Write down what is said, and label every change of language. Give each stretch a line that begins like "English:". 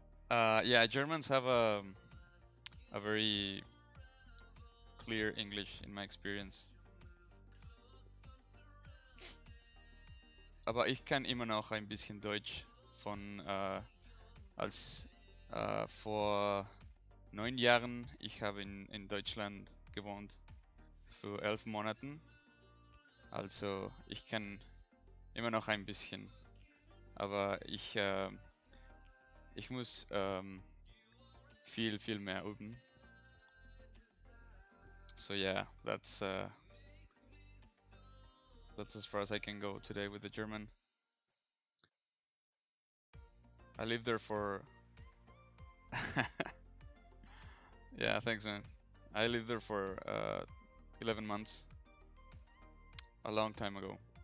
English: Yeah, Germans have a very clear English in my experience.
German: Aber ich kann immer noch ein bisschen Deutsch von als vor 9 Jahren, ich habe in Deutschland gewohnt für 11 Monaten. Also ich kann immer noch ein bisschen, aber ich muss viel mehr üben.
English: So yeah, that's as far as I can go today with the German. I lived there for yeah, thanks man. I lived there for 11 months, a long time ago.